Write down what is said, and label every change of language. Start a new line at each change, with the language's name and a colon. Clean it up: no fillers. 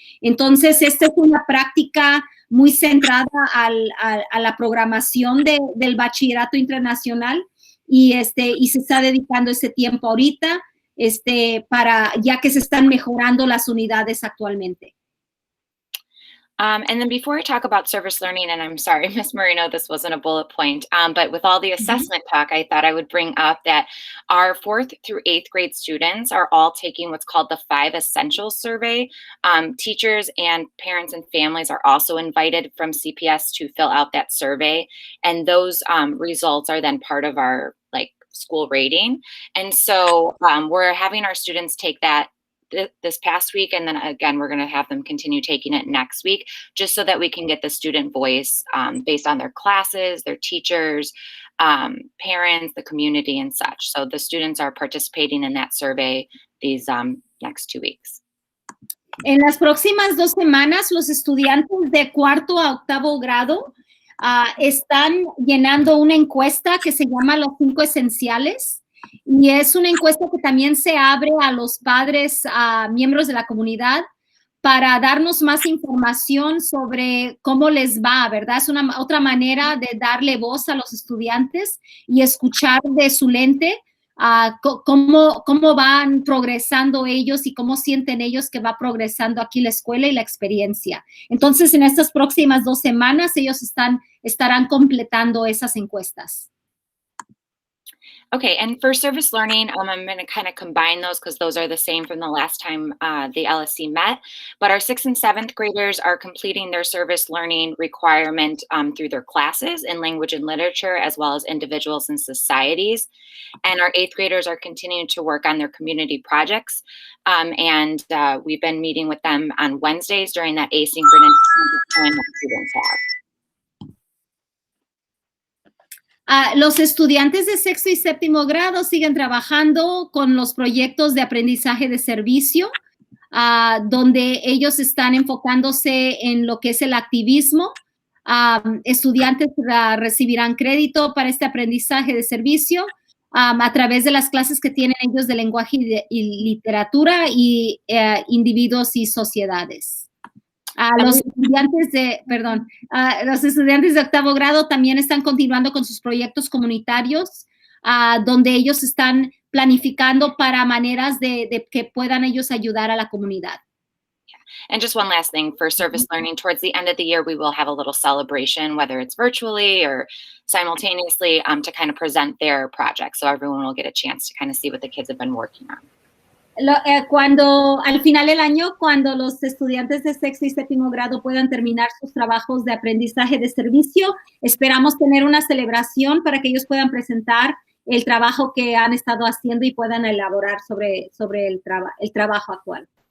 Spanish: Entonces, esta es una práctica muy centrada a la programación del bachillerato internacional y se está dedicando ese tiempo ahorita ya que se están mejorando las unidades actualmente.
English: And then before I talk about service learning, and I'm sorry, Ms. Marino, this wasn't a bullet point, but with all the assessment talk, I thought I would bring up that our 4th through 8th grade students are all taking what's called the 5 Essentials survey. Teachers and parents and families are also invited from CPS to fill out that survey. And those results are then part of our school rating. And so we're having our students take that this past week, and then again we're going to have them continue taking it next week, just so that we can get the student voice based on their classes, their teachers, parents, the community, and such. So the students are participating in that survey these next 2 weeks.
Spanish: En las próximas 2 semanas, los estudiantes de 4º a 8º grado están llenando una encuesta que se llama Los 5 Esenciales. Y es una encuesta que también se abre a los padres, a miembros de la comunidad, para darnos más información sobre cómo les va, ¿verdad? Es otra manera de darle voz a los estudiantes y escuchar de su lente cómo van progresando ellos y cómo sienten ellos que va progresando aquí la escuela y la experiencia. Entonces, en estas próximas 2 semanas, ellos estarán completando esas encuestas.
English: Okay, and for service learning, I'm going to kind of combine those because those are the same from the last time the LSC met. But our 6th and 7th graders are completing their service learning requirement through their classes in language and literature, as well as individuals and societies. And our 8th graders are continuing to work on their community projects. And we've been meeting with them on Wednesdays during that asynchronous time that students have.
Spanish: Los estudiantes de 6º y 7º grado siguen trabajando con los proyectos de aprendizaje de servicio, donde ellos están enfocándose en lo que es el activismo. Estudiantes recibirán crédito para este aprendizaje de servicio a través de las clases que tienen ellos de lenguaje y literatura y individuos y sociedades. Los estudiantes de 8º grado también están continuando con sus proyectos comunitarios, donde ellos están planificando para maneras de que puedan ellos ayudar a la comunidad.
English: And just one last thing for service learning, towards the end of the year, we will have a little celebration, whether it's virtually or simultaneously, to kind of present their projects. So everyone will get a chance to kind of see what the kids have been working on.
Spanish: Cuando al final del año, cuando los estudiantes de 6º y 7º grado puedan terminar sus trabajos de aprendizaje de servicio, esperamos tener una celebración para que ellos puedan presentar el trabajo que han estado haciendo y puedan elaborar sobre el trabajo actual.